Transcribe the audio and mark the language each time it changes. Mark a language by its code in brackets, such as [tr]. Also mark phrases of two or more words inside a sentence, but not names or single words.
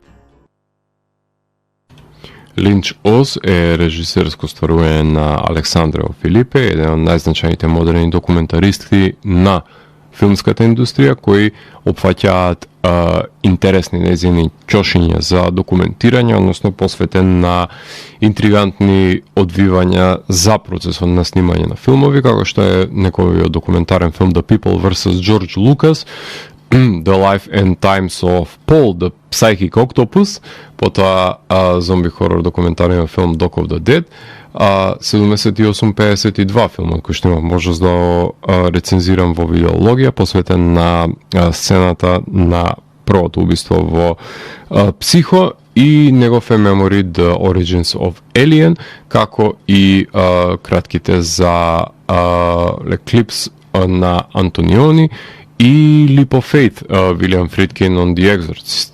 [mk] Линч Оз е режисерско стварување на Александре Филипе, еден од најзначајните модерни документаристи на филмската индустрија, кои опфаќаат интересни нејзини ќошиња за документирање, односно посветен на интригантни одвивања за процесот на снимање на филмови, како што е неговиот документарен филм The People vs. George Lucas, The Life and Times of Paul, the Psychic Octopus, потоа зомби хорор документарниот филм Dock of the Dead, 78-52 филмот кој што имам можност да рецензирам во видеологија, посветен на сцената на првото убиство во Психо и негов е Memory The Origins of Alien, како и кратките за Eclipse на Антониони и Leap of Faith, Вилијам Фридкин on The Exorcist.